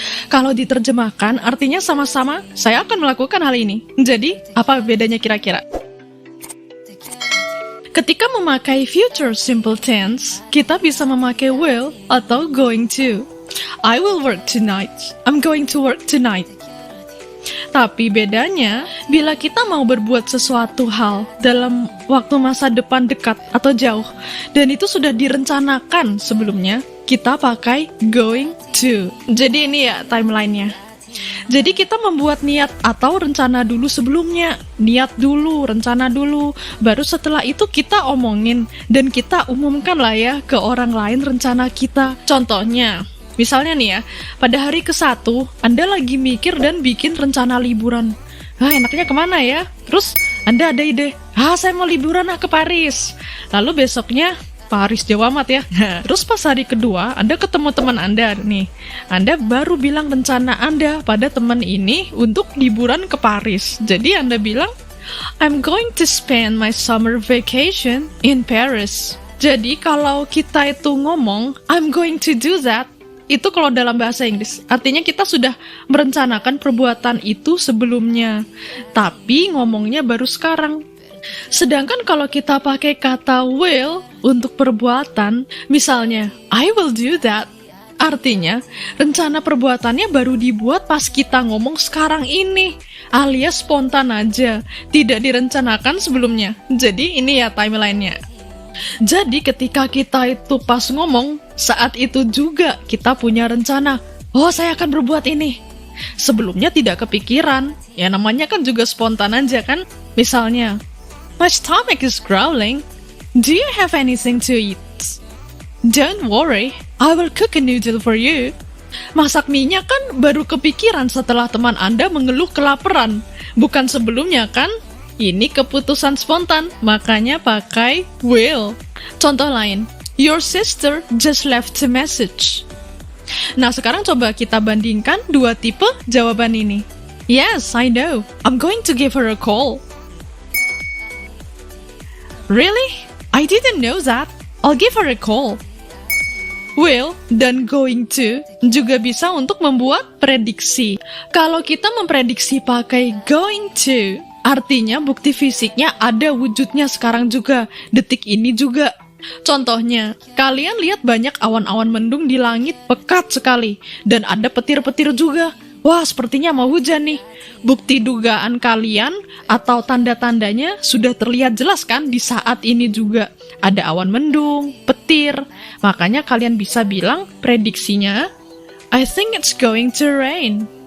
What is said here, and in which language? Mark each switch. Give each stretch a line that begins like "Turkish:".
Indonesian: Kalau diterjemahkan, artinya sama-sama, saya akan melakukan hal ini. Jadi, apa bedanya kira-kira? Ketika memakai future simple tense, kita bisa memakai will atau going to.
English: I will work tonight, I'm going to work tonight.
Indonesian: Tapi bedanya, bila kita mau berbuat sesuatu hal dalam waktu masa depan dekat atau jauh, dan itu sudah direncanakan sebelumnya, kita pakai going to. Jadi ini ya timelinenya. Jadi kita membuat niat atau rencana dulu sebelumnya. Niat dulu, rencana dulu. Baru setelah itu kita omongin, dan kita umumkan lah ya ke orang lain rencana kita. Contohnya, misalnya nih ya, pada hari ke-1, Anda lagi mikir dan bikin rencana liburan. Enaknya kemana ya? Terus Anda ada ide, saya mau liburan ke Paris. Lalu besoknya, Paris jauh amat ya. Terus pas hari kedua, Anda ketemu teman Anda nih. Anda baru bilang rencana Anda pada teman ini untuk liburan ke Paris. Jadi Anda bilang,
English: I'm going to spend my summer vacation in Paris.
Indonesian: Jadi kalau kita itu ngomong,
English: I'm going to do that,
Indonesian: itu kalau dalam bahasa Inggris, artinya kita sudah merencanakan perbuatan itu sebelumnya, tapi ngomongnya baru sekarang. Sedangkan kalau kita pakai kata will untuk perbuatan, misalnya,
English: I will do that,
Indonesian: artinya rencana perbuatannya baru dibuat pas kita ngomong sekarang ini, alias spontan aja, tidak direncanakan sebelumnya. Jadi ini ya timelinenya. Jadi ketika kita itu pas ngomong, saat itu juga kita punya rencana, saya akan berbuat ini. Sebelumnya tidak kepikiran, ya namanya kan juga spontan aja kan.
English: Misalnya, my stomach is growling, do you have anything to eat? Don't worry, I will cook a noodle for you.
Indonesian: Masak mie-nya kan baru kepikiran setelah teman Anda mengeluh kelaparan, bukan sebelumnya kan? Ini keputusan spontan, makanya pakai will. Contoh lain,
English: your sister just left a message.
Indonesian: Nah, sekarang coba kita bandingkan dua tipe jawaban ini.
English: Yes, I know. I'm going to give her a call. Really? I didn't know that. I'll give her a call.
Indonesian: Will dan going to juga bisa untuk membuat prediksi. Kalau kita memprediksi pakai going to, artinya bukti fisiknya ada wujudnya sekarang juga, detik ini juga. Contohnya, kalian lihat banyak awan-awan mendung di langit pekat sekali, dan ada petir-petir juga. Wah, sepertinya mau hujan nih. Bukti dugaan kalian atau tanda-tandanya sudah terlihat jelas kan di saat ini juga. Ada awan mendung, petir. Makanya kalian bisa bilang prediksinya,
English: I think it's going to rain.